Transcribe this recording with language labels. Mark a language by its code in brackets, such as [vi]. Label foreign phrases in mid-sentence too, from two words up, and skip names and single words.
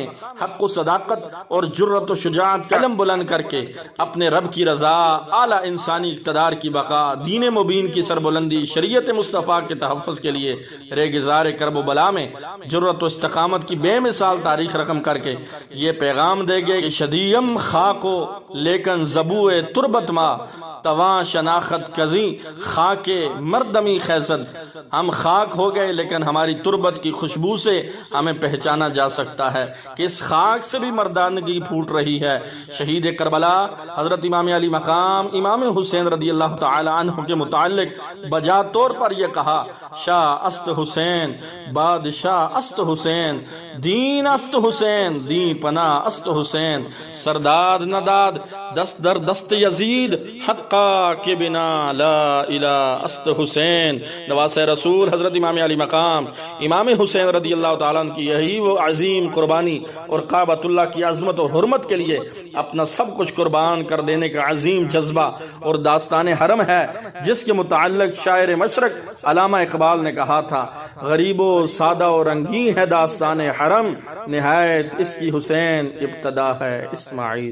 [ur] حق و صداقت اور جرت و شجاعت کا علم بلند کر کے اپنے رب کی رضا، اعلیٰ انسانی اقتدار کی بقا، دین مبین کی سربلندی، شریعت مصطفیٰ کے تحفظ کے لیے ریگزار کرب و بلا میں جرت و استقامت کی بے مثال تاریخ رقم کر کے یہ پیغام دے گے کہ [fa] شدیم خاکو لیکن زبو تربت ما تواں شناخت کزی خاک مردمی خیزد، [ur] ہم خاک ہو گئے لیکن ہماری تربت کی خوشبو سے ہمیں پہچانا جا سکتا ہے کہ اس خاک سے بھی مردانگی پھوٹ رہی ہے۔ شہید کربلا حضرت امام علی مقام امام حسین رضی اللہ تعالی عنہ کے متعلق بجا طور پر یہ کہا: [fa] شاہ است حسین، بادشاہ است حسین، دین است حسین، دین پناہ است حسین، سرداد نداد دست در دست یزید حتی آقا کے بنا لا الہ است حسین، [ur] نواسۂ رسول حضرت امام علی مقام امام حسین رضی اللہ تعالیٰ عنہ کی یہی وہ عظیم قربانی اور کعبۃ اللہ کی عظمت و حرمت کے لیے اپنا سب کچھ قربان کر دینے کا عظیم جذبہ اور داستان حرم ہے، جس کے متعلق شاعر مشرق علامہ اقبال نے کہا تھا، غریب و سادہ و رنگین ہے داستان حرم، نہایت اس کی حسین ابتدا ہے اسماعیل۔